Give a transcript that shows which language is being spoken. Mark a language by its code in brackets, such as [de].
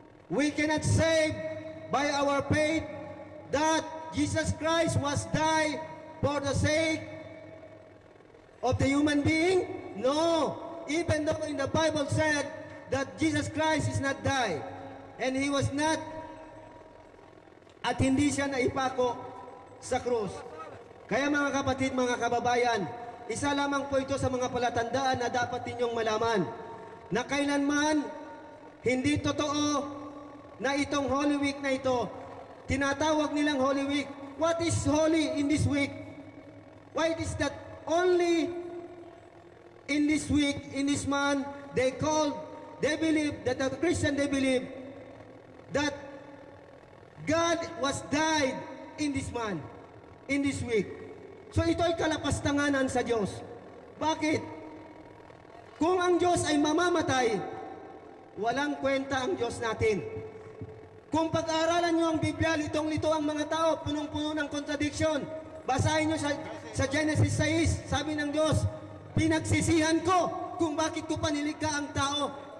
[en] We cannot save by our faith that Jesus Christ was died for the sake of the human being? No. Even though in the Bible said that Jesus Christ is not died and He was not [tl] at hindi siya naipako sa krus. Kaya mga kapatid, mga kababayan, isa lamang po ito sa mga palatandaan na dapat ninyong malaman na kailanman hindi totoo na itong Holy Week na ito, tinatawag nilang Holy Week. [en] What is holy in this week? Why it is that only in this week, in this month, they believe that the Christian, they believe that God was died in this month, in this week. [tl] So ito ay kalapastanganan sa Diyos. Bakit? Kung ang Diyos ay mamamatay, walang kwenta ang Diyos natin. Kung pag-aaralan nyo ang Biblia, litong-lito ang mga tao, punong-puno ng contradiction. Basahin nyo sa Genesis 6, sabi ng Diyos, pinagsisihan ko kung bakit ko panilikha ang tao.